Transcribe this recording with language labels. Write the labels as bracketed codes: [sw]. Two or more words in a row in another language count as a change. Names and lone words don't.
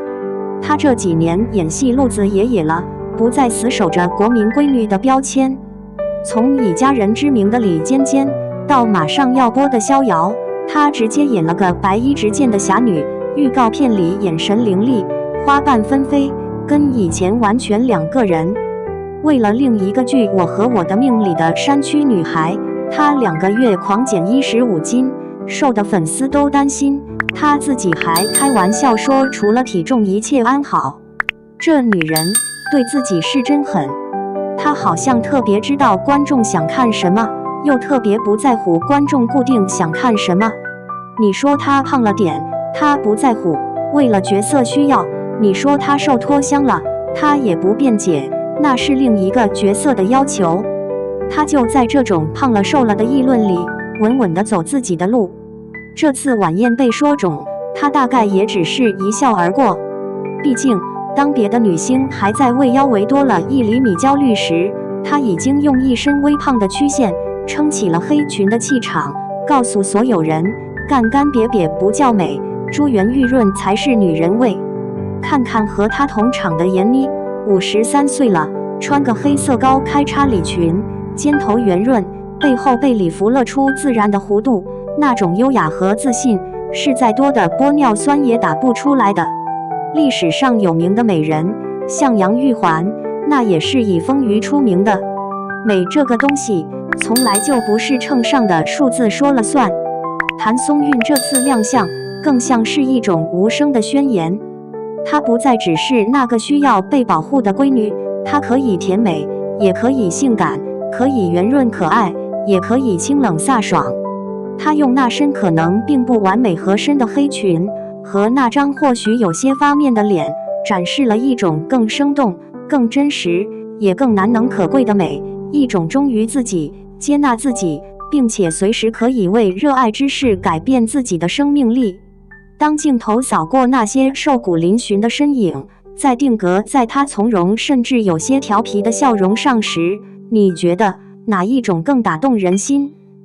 [zh] 她這幾年演戲路子也野了，不再死守着國民閨女的標籤。從以家人之名的李尖尖，到馬上要播的逍遙，她直接演了個白衣執劍的俠女，預告片裡眼神凌厲，花瓣紛飛，跟以前完全兩個人。為了另一個劇《我和我的命》裡的山區女孩，她2個月狂減15斤，瘦的粉絲都擔心。她自己還開玩笑說，除了體重一切安好。這女人對自己是真狠。她好像特別知道觀眾想看什麼，又特別不在乎觀眾固定想看什麼。你說她胖了點，她不在乎，為了角色需要；你說她瘦脫香了，她也不辯解，那是另一個角色的要求。她就在這種胖了瘦了的議論裡，穩穩地走自己的路。這次晚宴被說腫，她大概也只是一笑而過。畢竟，當別的女星還在為腰圍多了1厘米焦慮時，她已經用一身微胖的曲線撐起了黑裙的氣場，告訴所有人：乾乾癟癟不叫美，珠圓玉潤才是女人味。看看和她同場的閆妮，53歲了，穿個黑色高開叉禮裙，肩頭圓潤，背後被禮服勒出自然的弧度，那種優雅和自信，是再多的玻尿酸也打不出來的。歷史上有名的美人，像楊玉環，那也是以豐腴出名的。美這個東西，從來就不是秤上的數字說了算。譚松韻這次亮相，更像是一種無聲的宣言。她不再只是那個需要被保護的閨女，她可以甜美，也可以性感，可以圓潤可愛，也可以清冷飒爽。她用那身可能並不完美合身的黑裙，和那張或許有些發面的臉，展示了一種更生動、更真實，也更難能可貴的美，一種忠於自己、接納自己，並且隨時可以為熱愛之事改變自己的生命力。當鏡頭掃過那些瘦骨嶙峋的身影，再定格在她從容甚至有些調皮的笑容上時，你覺得哪一種更打動人心？